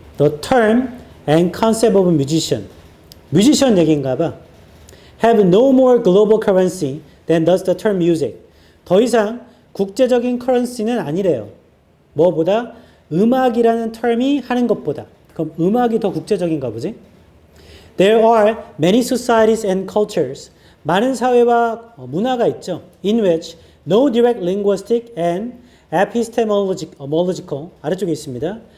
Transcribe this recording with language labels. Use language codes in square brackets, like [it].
[en] The term and concept of musician. [ko] 뮤지션 얘기인가 봐. [en] Have no more global currency than does the term music. [ko] 더 이상 국제적인 커런시는 아니래요. 뭐보다? 음악이라는 term이 하는 것보다. 그럼 음악이 더 국제적인가 보지? [en] There are many societies and cultures. [ko] 많은 사회와 문화가 있죠. [en] In which no direct linguistic and epistemological [ko] 아래쪽에 있습니다.